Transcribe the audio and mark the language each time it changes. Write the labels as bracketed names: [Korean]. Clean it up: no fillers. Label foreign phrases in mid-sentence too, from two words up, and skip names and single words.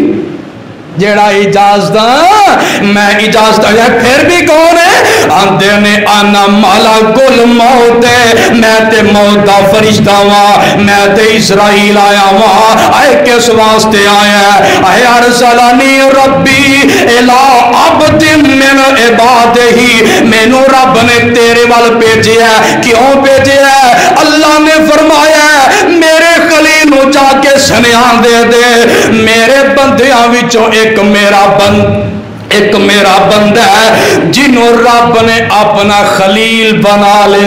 [Punjabi] جیہڑا اجازت میں اجازت پھر بھی کون ہے? آندے نے [Arabic] أنا ملك الموت [Punjabi] میں تے موت دا فرشتہ وا میں تے اسرائیل آیا وا. آئے کس واسطے آیا؟ آئے [Arabic] أرسلني ربي إلى عبد من عباده [Punjabi] مینوں رب نے تیرے وال بھیجا. کیوں بھیجا? اللہ نے فرمایا میرے خلیل نوں جاکے سنیا دے میرے بندیاں وچوں اک میرا بندہ ہے جنہوں رب نے اپنا خلیل بنا لیا.